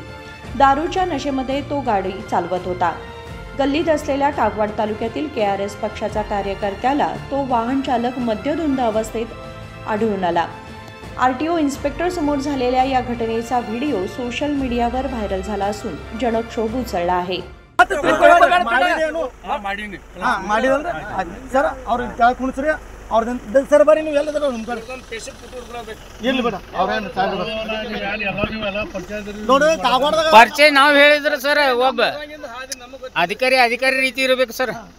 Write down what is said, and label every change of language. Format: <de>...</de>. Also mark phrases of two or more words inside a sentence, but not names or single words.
<mr>दारूच्या नशेमध्ये तो गाडी चालवत होता. गल्लीत असलेल्या कागवाड तालुक्यातील KRS पक्षाचा कार्यकर्त्याला तो वाहन चालक मद्यधुंद अवस्थेत आढळून आला. RTO इन्स्पेक्टर समोर झालेल्या या घटनेचा व्हिडिओ सोशल मीडियावर व्हायरल झाला असून जनक्षोभ उचलला आहे.</mr> <kn>ಸರ್ ಬರ್ರಿ ನೀವು ಎಲ್ಲ ಪರಿಚಯ ನಾವು ಹೇಳಿದ್ರೆ ಸರ್ ಒಬ್ಬ ಅಧಿಕಾರಿ ರೀತಿ ಇರಬೇಕು ಸರ್.</kn>